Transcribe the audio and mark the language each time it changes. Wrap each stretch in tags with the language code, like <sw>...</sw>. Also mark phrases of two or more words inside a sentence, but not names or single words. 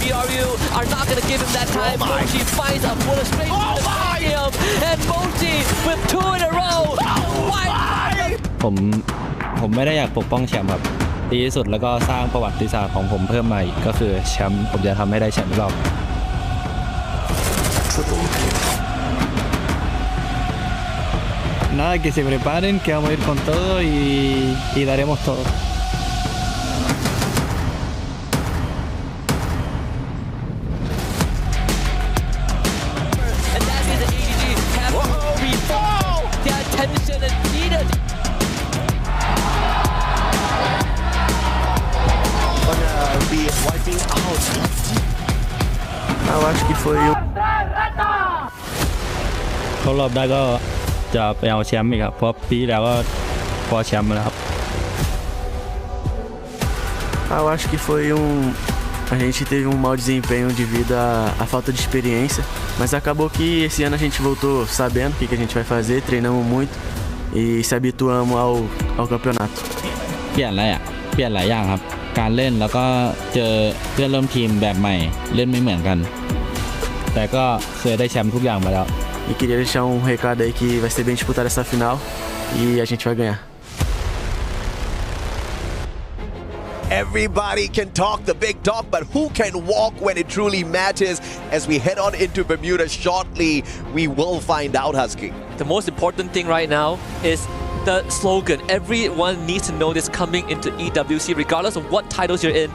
<en>EW are not going to give him that time. Mochi finds a bullet straight to the stadium, and Mochi with 2 in a row. Why?</en> <th>ผมไม่ได้อยากปกป้องแชมป์ครับดีที่สุดแล้วก็สร้างประวัติศาสตร์ของผมเพิ่มมาอีกก็คือแชมป์ผมจะทำให้ได้แชมป์รอบ</th> <es>Nada, que se preparen, que vamos a ir con todo y daremos todo.</es> <en>And that is the ADG have to restore their attention and needed. Gonna be wiping out.</en> <pt>Eu acho que foi o</pt> <th>เข้ารอบได้ก็จะไปเอาแชมป์อีกครับเพราะปีแล้วก็คว้าแชมป์มาแล้วครับ</th> <pt>Eu acho que foi a gente teve um mau desempenho devido à falta de experiência, mas acabou que esse ano a gente voltou sabendo o que a gente vai fazer, treinamos muito e se habituamos ao campeonato.</pt> <th>เปลี่ยนหลายอย่างครับการเล่นแล้วก็เจอเพื่อนร่วมทีมแบบใหม่เล่นไม่เหมือนกันแต่ก็เคยได้แชมป์ทุกอย่างมาแล้ว</th> <pt>E queria deixar recado aí que vai ser bem disputada essa final e a gente vai ganhar.</pt> <en>Everybody can talk the big talk, but who can walk when it truly matters? As we head on into Bermuda shortly, we will find out, Husky. The most important thing right now is the slogan. Everyone needs to know this coming into EWC, regardless of what titles you're in.</en>